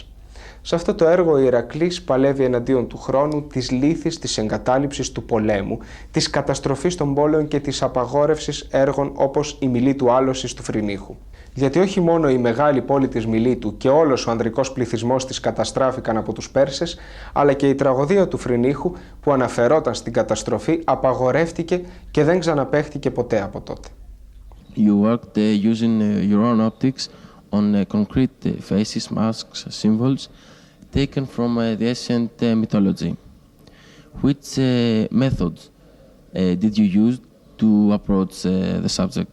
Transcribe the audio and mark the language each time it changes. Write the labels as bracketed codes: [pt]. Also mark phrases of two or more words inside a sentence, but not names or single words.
[el] Σε αυτό το έργο ο Ηρακλής παλεύει εναντίον του χρόνου, της λύθης, της εγκατάλειψης του πολέμου, της καταστροφής των πόλεων και της απαγόρευσης έργων όπως η Μιλήτου άλωσης του Φρενίχου. Γιατί όχι μόνο η μεγάλη πόλη της Μιλήτου και όλος ο ανδρικός πληθυσμός της καταστράφηκαν από τους Πέρσες, αλλά και η τραγωδία του Φρενίχου που αναφερόταν στην καταστροφή απαγορεύτηκε και δεν ξαναπαίχτηκε ποτέ από τότε. [en] You worked using your own optics on concrete faces, masks, symbols taken from the ancient mythology. Which methods did you use to approach the subject?